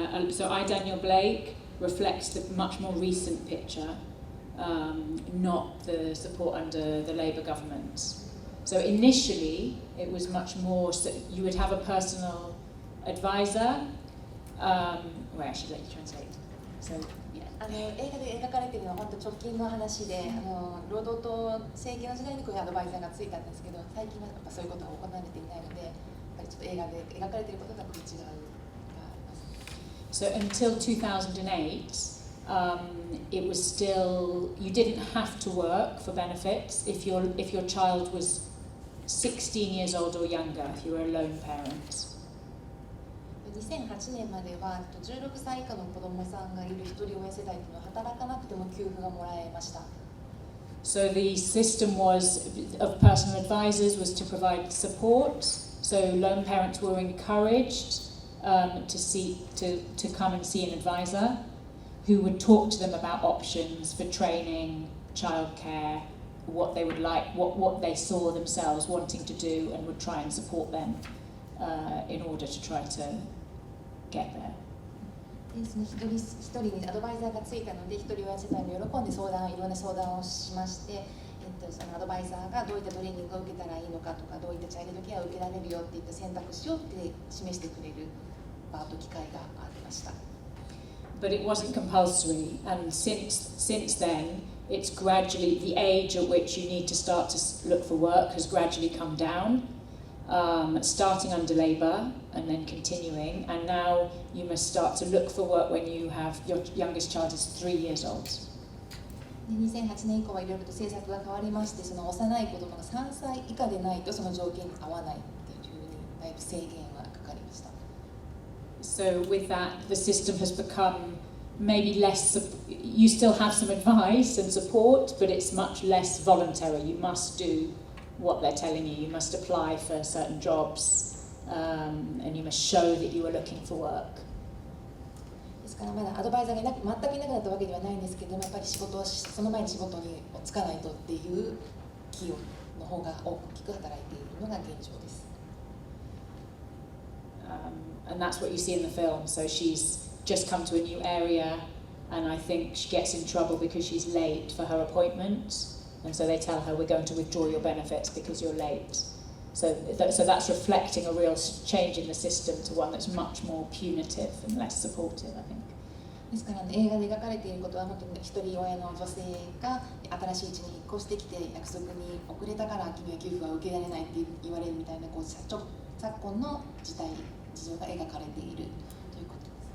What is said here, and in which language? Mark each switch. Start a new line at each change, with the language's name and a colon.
English: So I, Daniel Blake, reflects the much more recent picture, not the support under the Labour government. So initially, it was much more. So you would have a personal advisor. Where I should let you translate. So yeah.
Japanese: 映画で描かれているのは本当直近の話で、労働党政権の時代にこういうアドバイザーがついたんですけど、最近はやっぱそういうことが行われていないので、やっぱりちょっと映画で描かれていることが食い違うがあります。
English: So until 2008, it was still, you didn't have to work for benefits if your child was 16 years old or younger, if you were a lone parent.
Japanese: 2008年までは16歳以下の子どもさんがいる一人親世代というのは働かなくても給付がもらえました。
English: So the system was of personal advisors was to provide support. So lone parents were encouraged to come and see an advisor who would talk to them about options for training, childcare, what they would like, what they saw themselves wanting to do, and would try and support them in order to try to get there.
Japanese: でその一人にアドバイザーがついたので、一人親世帯も喜んでいろんな相談をしまして、そのアドバイザーがどういったトレーニングを受けたらいいのかとか、どういったチャイルドケアを受けられるよっていった選択肢を示してくれる場と機会がありました。
English: But it wasn't compulsory, and since then, it's gradually, the age at which you need to start to look for work has gradually come down, starting under Labour and then continuing, and now you must start to look for work when you have, your youngest child is 3 years old.
Japanese: 2008年以降はいろいろと政策が変わりまして、その幼い子供が3歳以下でないとその条件に合わないっていうふうにだいぶ制限がかかりました。
English: So with that, the system has become maybe less, you still have some advice and support, but it's much less voluntary. You must do what they're telling you. You must apply for certain jobs, and you must show that you are looking for work.
Japanese: ですからまだアドバイザーが全くいなくなったわけではないんですけども、やっぱりその前に仕事に就かないとっていう企業の方が大きく働いているのが現状です。
English: And that's what you see in the film. So she's just come to a new area, and I think she gets in trouble because she's late for her appointment, and so they tell her, we're going to withdraw your benefits because you're late. So that's reflecting a real change in the system to one that's much more punitive and less supportive, I think.
Japanese: ですから、映画で描かれていることは本当に一人親の女性が新しい地に引っ越してきて約束に遅れたから君は給付は受けられないって言われるみたいな昨今の事情が描かれているということ